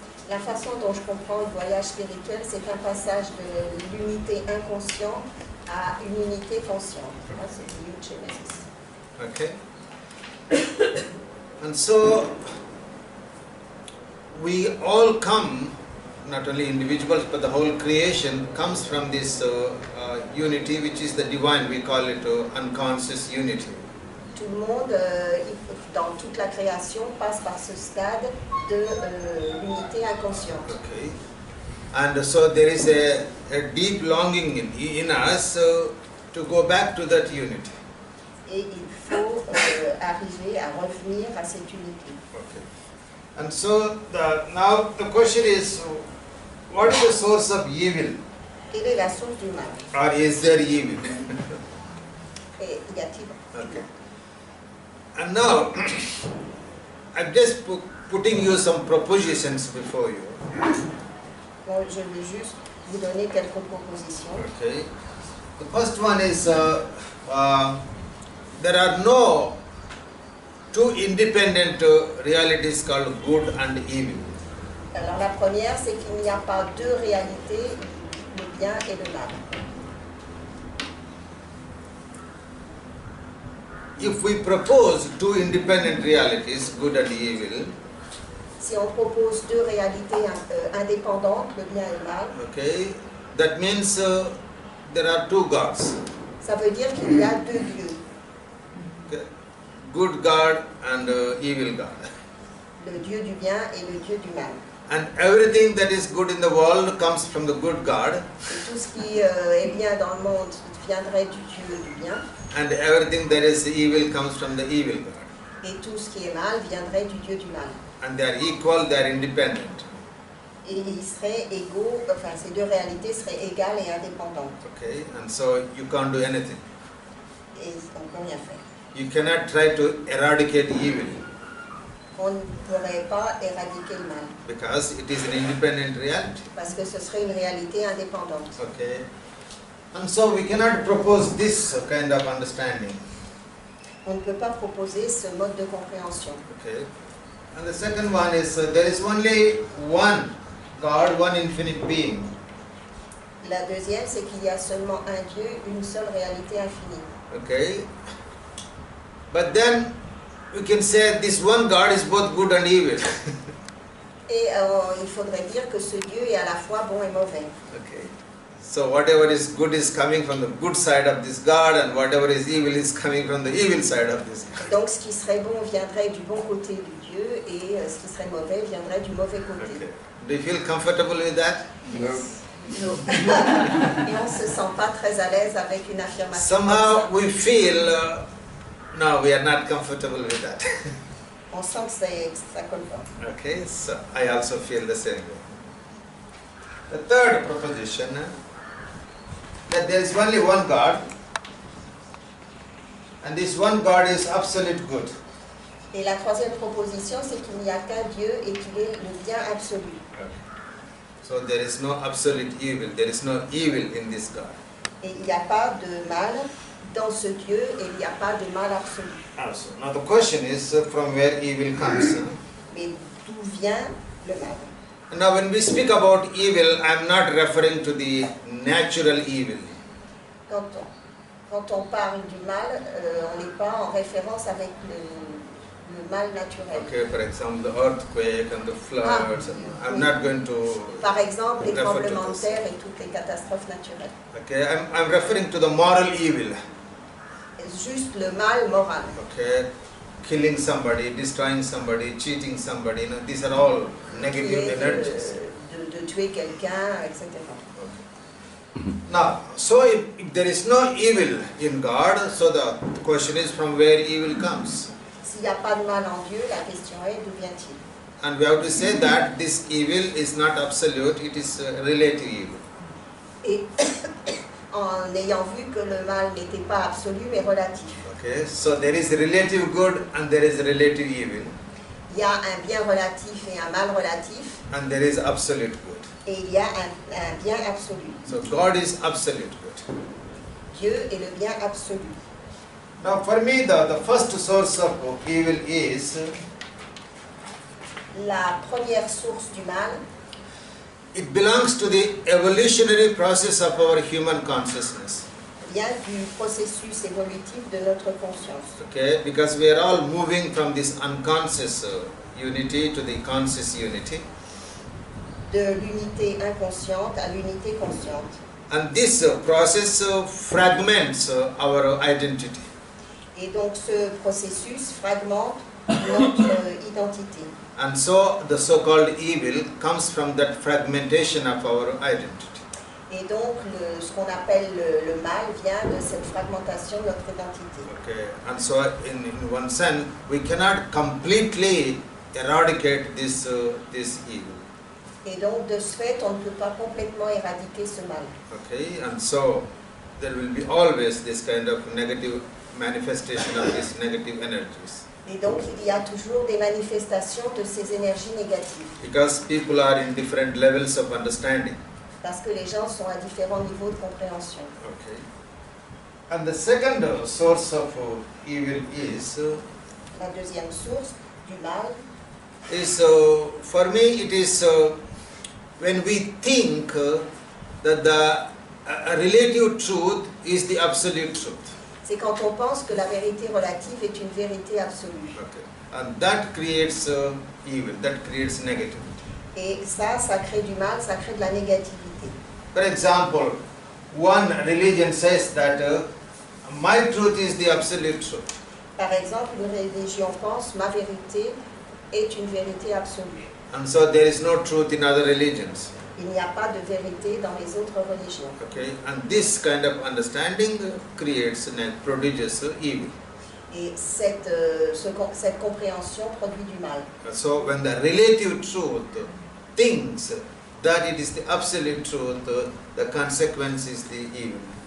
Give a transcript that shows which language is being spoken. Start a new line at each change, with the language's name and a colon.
French: La façon dont je comprends le voyage spirituel, c'est un passage de l'unité inconsciente à une unité consciente. C'est du eugenesis.
English: Okay. And so we all come, not only individuals but the whole creation comes from this unity, which is the divine. We call it unconscious unity.
French: Tout le monde, dans toute la création, passe par ce stade de l'unité inconsciente.
English: Okay. And so there is a deep longing in us to go back to that unity.
French: Et il faut arriver à revenir à cette unité.
English: Okay. And so now the question is, what is the source of evil?
French: Quelle est la source du mal?
English: Or is there evil?
French: Et y a-t-il?
English: Okay. And now, I'm just putting you some propositions before you.
French: Bon, je vais juste vous donner quelques propositions.
English: Okay. The first one is there are no two independent realities called good and evil.
French: Alors la première, c'est qu'il n'y a pas deux réalités, le bien et le mal.
English: If we propose two independent realities, good and evil,
French: si on propose deux réalités indépendantes, le bien et le mal,
English: okay, that means there are two gods.
French: Ça veut dire qu'il y a deux dieux.
English: Okay. Good God and evil God.
French: Le Dieu du bien et le Dieu du mal.
English: And everything that is good in the world comes from the good God.
French: Et tout ce qui est bien dans le monde viendrait du Dieu du bien.
English: And everything that is evil comes from the evil God.
French: Et tout ce qui est mal viendrait du Dieu du mal.
English: And they are equal, they are independent.
French: Et ils seraient égaux, enfin ces deux réalités seraient égales et indépendantes.
English: Okay, and so you can't do anything.
French: Et on ne peut rien faire.
English: You cannot try to eradicate evil.
French: On ne pourrait pas éradiquer le mal.
English: Because it is an independent reality.
French: Parce que ce serait une réalité indépendante.
English: Okay. And so we cannot propose this kind of understanding.
French: On ne peut pas proposer ce mode de compréhension.
English: Okay. And the second one is there is only one God, one infinite being.
French: La deuxième, c'est qu'il y a seulement un Dieu, une seule réalité infinie.
English: Okay. But then we can say this one God is both good and evil.
French: Et il faudrait dire que ce Dieu est à la fois bon et mauvais.
English: Okay. So whatever is good is coming from the good side of this God, and whatever is evil is coming from the evil side of this God.
French: Donc ce qui serait bon viendrait du bon côté du Dieu et ce qui serait mauvais viendrait du mauvais côté.
English: Okay. Do you feel comfortable with that? Yes.
French: Et on ne se sent pas très à l'aise avec une affirmation.
English: Somehow we feel, no, we are not comfortable with that.
French: On sent que ça colle pas.
English: Okay, so I also feel the same way. The third proposition, that there is only one God, and this one God is absolute good.
French: Et la troisième proposition, c'est qu'il n'y a qu'un Dieu et qu'il est le bien absolu.
English: So there is no absolute evil, there is no evil in this God.
French: Et il n'y a pas de mal dans ce Dieu et il n'y a pas de mal absolu.
English: Also, now the question is from where evil comes.
French: Mais d'où vient le mal?
English: Now when we speak about evil, I am not referring to the natural evil.
French: Quand on parle du mal, on n'est pas en référence avec le mal naturel.
English: Okay, for example, the earthquake and the floods. I'm not going to.
French: Par exemple, les tremblements de terre et toutes les catastrophes naturelles.
English: Okay, I'm referring to the moral evil.
French: Juste le mal moral.
English: Okay, killing somebody, destroying somebody, cheating somebody. You know, these are all negative energies.
French: De tuer quelqu'un, etc.
English: Okay. Now, so if there is no evil in God, so the question is from where evil comes.
French: S'il n'y a pas de mal en Dieu, la question est d'où vient-il?
English: And we have to say that this evil is not absolute, it is relative evil.
French: Et en ayant vu que le mal n'était pas absolu mais relatif.
English: Okay, so there is relative good and there is relative evil.
French: Il y a un bien relatif et un mal relatif.
English: And there is absolute good.
French: Et il y a un bien absolu.
English: So God is absolute good.
French: Dieu est le bien absolu.
English: Now for me the first source of evil is
French: la première source du mal.
English: It belongs to the evolutionary process of our human consciousness.
French: Vient du processus évolutif de notre conscience.
English: Okay, because we are all moving from this unconscious unity to the conscious unity.
French: De l'unité inconsciente à l'unité consciente.
English: And this process fragments our identity.
French: Et donc ce processus fragmente notre identité.
English: And so the so-called evil comes from that fragmentation of our identity.
French: Et donc ce qu'on appelle le mal vient de cette fragmentation de notre identité.
English: Okay, and so in one sense we cannot completely eradicate this evil.
French: Et donc de ce fait on ne peut pas complètement éradiquer ce mal.
English: Okay, and so there will be always this kind of negative manifestation of these negative energies.
French: Et donc il y a toujours des manifestations de ces énergies négatives.
English: Because people are in different levels of understanding.
French: Parce que les gens sont à différents niveaux de compréhension.
English: Okay. And the second source of evil is
French: la deuxième source du mal
English: is for me it is when we think that the relative truth is the absolute truth.
French: C'est quand on pense que la vérité relative est une vérité absolue.
English: Okay. And that creates evil, that creates negativity.
French: Et ça crée du mal, ça crée de la négativité.
English: For example, one religion says that my truth is the absolute truth.
French: Par exemple, une religion pense ma vérité est une vérité absolue.
English: And so there is no truth in other religions.
French: Il n'y a pas de vérité dans les autres religions.
English: Okay, and this kind of understanding creates a prodigious evil.
French: Et cette compréhension produit du mal.
English: So when the relative truth thinks that it is the absolute truth, the consequence is the evil.